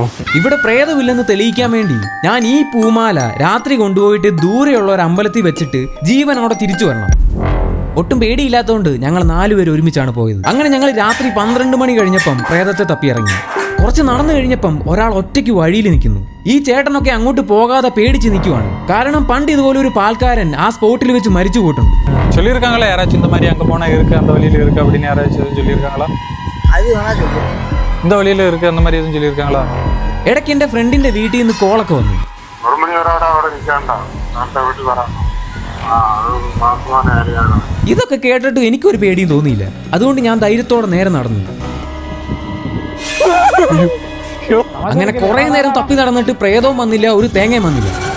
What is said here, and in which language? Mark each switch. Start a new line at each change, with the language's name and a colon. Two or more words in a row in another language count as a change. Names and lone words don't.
Malayalam: ഇവിടെ പ്രേതമില്ലെന്ന് തെളിയിക്കാൻ വേണ്ടി ഞാൻ ഈ പൂമാല രാത്രി കൊണ്ടുപോയിട്ട് ദൂരെയുള്ള ഒരു അമ്പലത്തിൽ വെച്ചിട്ട് ജീവനോടെ തിരിച്ചു വരണം. ഒട്ടും പേടിയില്ലാത്തതുകൊണ്ട് ഞങ്ങൾ 4 പേര് ഒരുമിച്ചാണ് പോയത്. അങ്ങനെ ഞങ്ങൾ രാത്രി 12 മണി കഴിഞ്ഞപ്പം പ്രേതത്തെ തപ്പിയിറങ്ങി. കുറച്ച് നടന്നു കഴിഞ്ഞപ്പം ഒരാൾ ഒറ്റയ്ക്ക് വഴിയിൽ നിൽക്കുന്നു. ഈ ചേട്ടനൊക്കെ അങ്ങോട്ട് പോകാതെ പേടിച്ച് നിൽക്കുവാണ്. കാരണം പണ്ട് ഇതുപോലെ ഒരു പാൽക്കാരൻ ആ സ്പോട്ടിൽ വെച്ച് മരിച്ചു പോയിട്ടുണ്ട്.
Tamil: சொல்லியிருக்காங்களா யாராச்சும் இந்த மாதிரி அங்கே போனால் இருக்கு அந்த வழியில் இருக்கு அப்படின்னு யாராச்சும் சொல்லியிருக்காங்களா? அது வேணா சொல்லுவோம். இந்த வழியில் இருக்கு அந்த மாதிரி எதுவும் சொல்லியிருக்காங்களா?
Malayalam: ഇടയ്ക്ക് എൻ്റെ ഫ്രണ്ടിന്റെ വീട്ടിൽ നിന്ന് കോളൊക്കെ വന്നു. ഇതൊക്കെ കേട്ടിട്ട് എനിക്കൊരു പേടിയും തോന്നിയില്ല. അതുകൊണ്ട് ഞാൻ ധൈര്യത്തോടെ നേരെ നടന്നു. അങ്ങനെ കുറെ നേരം തപ്പി നടന്നിട്ട് പ്രേതവും വന്നില്ല, ഒരു തേങ്ങയും വന്നില്ല.